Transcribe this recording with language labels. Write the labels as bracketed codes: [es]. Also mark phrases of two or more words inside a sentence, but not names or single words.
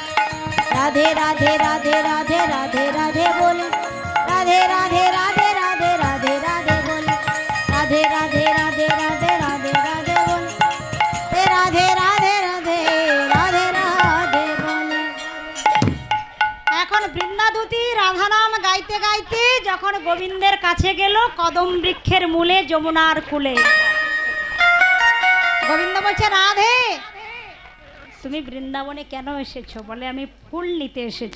[hi] राधे राधे राधे राधे राधे राधे बोले, राधे राधे राधे राधे राधे राधे बोले, राधे राधे राधे राधे राधे राधे बोले, राधे राधे राधे राधे राधे बोले। [bn] এখন বৃন্দাদূতি রাধা নাম গাইতে গাইতে যখন গোবিন্দের কাছে গেল কদম বৃক্ষের মূলে যমুনার কূলে, গোবিন্দ বলছে, রাধে তুমি বৃন্দাবনে কেন এসেছো? বলে, আমি ফুল নিতে এসেছি।